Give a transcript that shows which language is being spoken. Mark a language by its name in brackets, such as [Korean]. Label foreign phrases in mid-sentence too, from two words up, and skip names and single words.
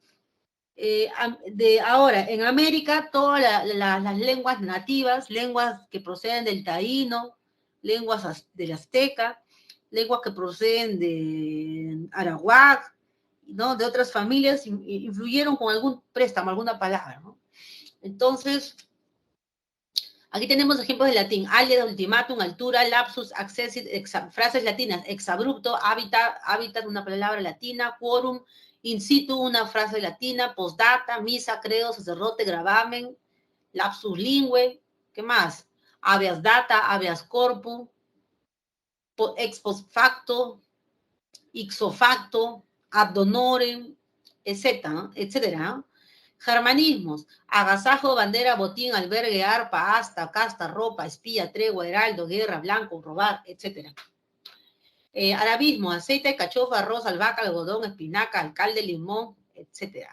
[Spanish] Ahora, en América, todas las lenguas nativas, lenguas que proceden del taíno, lenguas del azteca, lenguas que proceden de arawak, ¿no? De otras familias, influyeron con algún préstamo, alguna palabra, ¿no? Entonces, aquí tenemos ejemplos de latín: álida, ultimátum, altura, lapsus, accessit, frases latinas: exabrupto, hábitat, una palabra latina; [Latin] quorum, in situ, [Spanish] una frase latina; postdata, misa, credo, sacerdote, gravamen; [Latin] lapsus lingüe. [Spanish] ¿Qué más? [Latin] Habeas data, habeas corpus, ex post facto, ipso facto, ad honorem, [Spanish] etcétera. Germanismos: agasajo, bandera, botín, albergue, arpa, asta, casta, ropa, espía, tregua, heraldo, guerra, blanco, robar, etcétera. Arabismo: aceite, cachofa, arroz, albahaca, algodón, espinaca, alcalde, limón, etcétera.